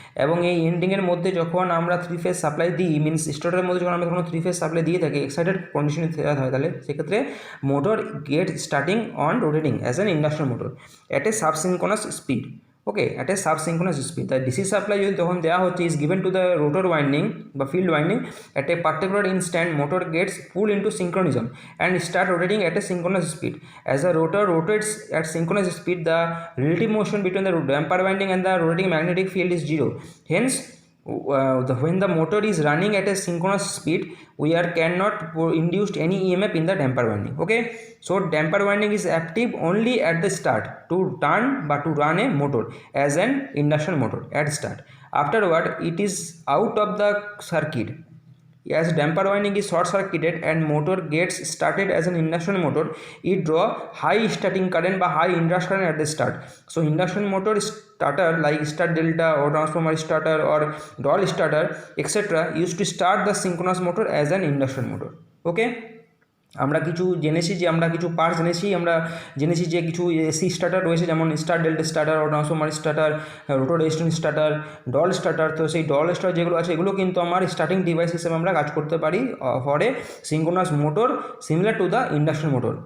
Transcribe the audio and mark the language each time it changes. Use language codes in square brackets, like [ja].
[bn] এবং এই এন্ডিংয়ের মধ্যে যখন আমরা থ্রি ফেজ সাপ্লাই দিই, মিনস স্টার্টারের মধ্যে যখন আমরা কোনো থ্রি ফেজ সাপ্লাই দিয়ে থাকি এক্সাইটেড কন্ডিশনে হয়, তাহলে সেক্ষেত্রে [en] Motor get starting on rotating as an induction motor at a subsynchronous speed. Okay, at a subsynchronous speed the DC supply [bn] যদি তখন দেওয়া হচ্ছে [en] Is given to the rotor winding বা field winding at a particular instant, motor gets pull into synchronism and start rotating at a synchronous speed. As the rotor rotates at synchronous speed, the relative motion between the damper winding and the rotating magnetic field is zero. Hence, when the motor is running at a synchronous speed, we cannot induce any EMF in the damper winding. Okay, so damper winding is active only at the start to turn but to run a motor as an induction motor at start. Afterward, it is out of the circuit. As damper winding is short circuited and motor gets started as an induction motor, it draw high starting current by high induction current at the start. So induction motor starter like start delta or transformer starter or doll starter etc. used to start the synchronous motor as an induction motor. [bn] Okay, আমরা কিছু জেনেছি যে আমরা কিছু parts জেনেছি যে কিছু AC starter রয়েছে, যেমন স্টার ডেল্টা স্টার্টার ও transformer starter, rotor resistance starter, doll starter. তো সেই ডল স্টার্টার যেগুলো আছে এগুলো কিন্তু আমার স্টার্টিং ডিভাইস হিসেবে আমরা কাজ করতে পারি [en] For a synchronous motor similar to the induction motor.